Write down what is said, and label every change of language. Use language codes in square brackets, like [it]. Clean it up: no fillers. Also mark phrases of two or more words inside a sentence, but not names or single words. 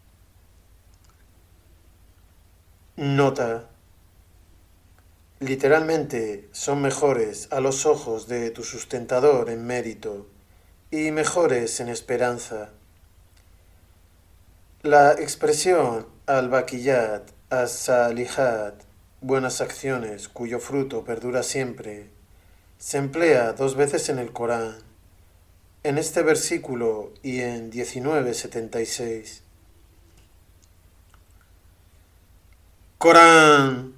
[es] Nota. Literalmente son mejores a los ojos de tu sustentador en mérito y mejores en esperanza. La expresión [ar] الباقيات الصالحات, [es] buenas acciones cuyo fruto perdura siempre, se emplea 2 veces en el Corán, en este versículo y en 19:76. Corán.